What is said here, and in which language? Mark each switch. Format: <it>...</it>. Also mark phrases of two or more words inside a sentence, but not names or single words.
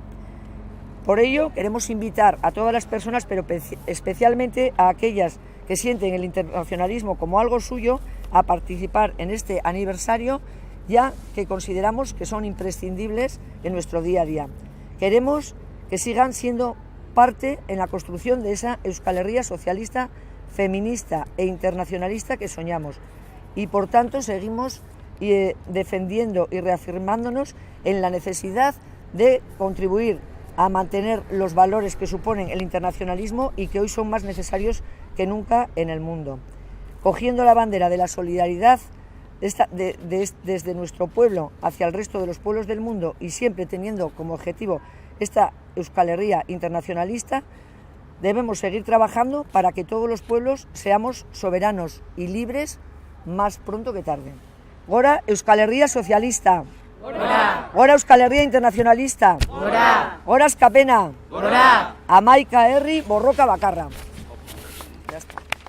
<es>Por ello queremos invitar a todas las personas, pero especialmente a aquellas que sienten el internacionalismo como algo suyo, a participar en este aniversario, ya que consideramos que son imprescindibles en nuestro día a día. Queremos que sigan siendo parte en la construcción de esa Euskal Herria socialista, feminista e internacionalista que soñamos, y por tanto seguimos defendiendo y reafirmándonos en la necesidad de contribuir a mantener los valores que suponen el internacionalismo y que hoy son más necesarios que nunca en el mundo. Cogiendo la bandera de la solidaridad desde nuestro pueblo hacia el resto de los pueblos del mundo y siempre teniendo como objetivo esta Euskal Herria internacionalista, debemos seguir trabajando para que todos los pueblos seamos soberanos y libres más pronto que tarde.</es> <eu>Gora Euskal Herria socialista. Gora. Gora Euskal Herria internacionalista. Gora. Gora Askapena. Gora. Amaika herri borroka bakarra.</eu> <es>Ya está.</es>